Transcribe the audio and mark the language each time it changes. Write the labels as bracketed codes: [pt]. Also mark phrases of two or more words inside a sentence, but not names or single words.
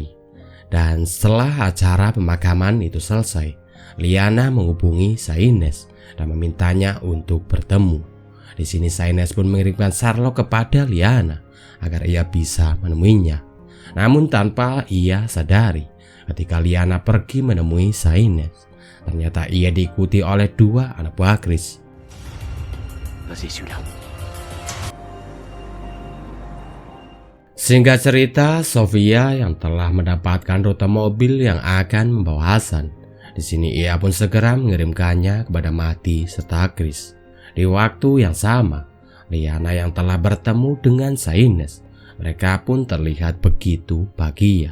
[id] Dan setelah acara pemakaman itu selesai, Liana menghubungi Saines dan memintanya untuk bertemu. Di sini Saines pun mengirimkan Sherlock kepada Liana agar ia bisa menemuinya. Namun tanpa ia sadari, ketika Liana pergi menemui Saines, ternyata ia diikuti oleh 2 anak buah Chris. [fr] Vas-y, celui-là. [id] Singkat cerita, Sofia yang telah mendapatkan rute mobil yang akan membawa Hasan. Di sini ia pun segera mengirimkannya kepada Mahdi serta Chris. Di waktu yang sama, Liana yang telah bertemu dengan Saines, mereka pun terlihat begitu bahagia.